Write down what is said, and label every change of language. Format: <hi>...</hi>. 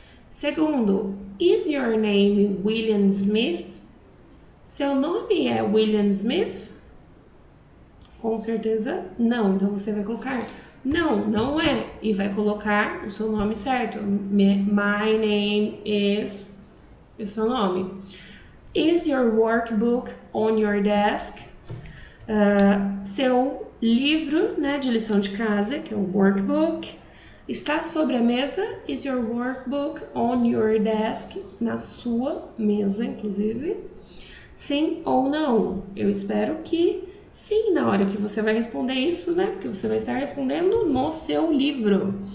<en>Segundo, is your name William Smith?</en> <pt>Seu nome é William Smith? Com certeza não. Então você vai colocar não, não é. E vai colocar o seu nome certo.</pt> <en>My name is...</en> <pt>o seu nome.</pt> <en>Is your workbook on your desk?</en> <pt>Seu livro, né, de lição de casa, que é o workbook, está sobre a mesa.</pt> <en>Is your workbook on your desk?</en> <pt>Na sua mesa, inclusive. Sim ou não? Eu espero que sim, na hora que você vai responder isso, né? Porque você vai estar respondendo no seu livro.</pt>